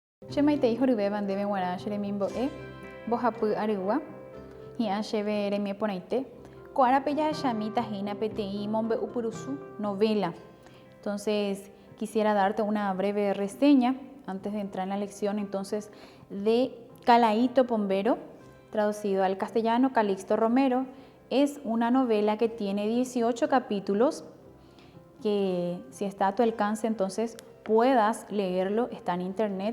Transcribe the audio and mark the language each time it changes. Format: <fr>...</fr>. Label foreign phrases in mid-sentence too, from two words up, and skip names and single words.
<gn>Shemaitei horyve bandeme guara sheremimbo'e, mbohapy arygua, hi'ã chéve remieporãite. Ko'árape jahechamíta hína peteĩ mombe'upurusu, novela.</gn> <es>Entonces, quisiera darte una breve reseña antes de entrar en la lección, entonces, de Calaíto Pombero, traducido al castellano Calixto Romero. Es una novela que tiene 18 capítulos, que si está a tu alcance, entonces puedas leerlo, está en internet.</es>